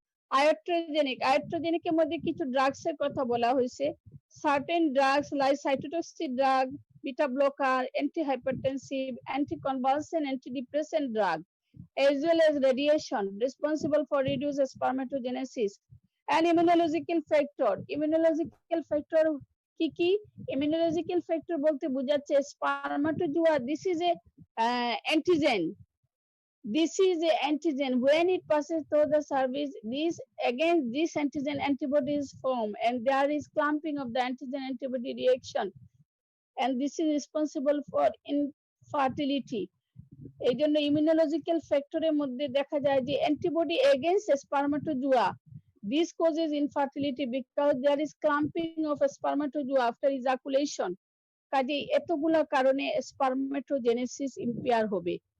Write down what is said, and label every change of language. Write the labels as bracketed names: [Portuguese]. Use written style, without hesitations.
[Bangla] আয়াট্রোজেনিকের মধ্যে কিছু ড্রাগস এর কথা বলা হয়েছে। [English] Certain drugs like cytotoxic drug, beta blocker, antihypertensive, anticonvulsant, antidepressant drug, as well as radiation responsible for reduced spermatogenesis. And immunological factor, immunological factor [Bangla] কি কি? [English] Immunological factor [Bangla] বলতে বোঝাচ্ছে [English] spermatozoa, this is a antigen. This is a antigen. When it passes through the cervix, this against this antigen antibodies form, and there is clumping of the antigen antibody reaction, and this is responsible for infertility. [Bangla] এই জন্য immunological ফ্যাক্টরের মধ্যে দেখা যায় যে [English] Antibody against spermatozoa, this causes infertility because there is clumping of spermatozoa after ejaculation. [Bangla] কাজে এতগুলা কারণে স্পারমাটোজেনেসিস ইম্পেয়ার হবে।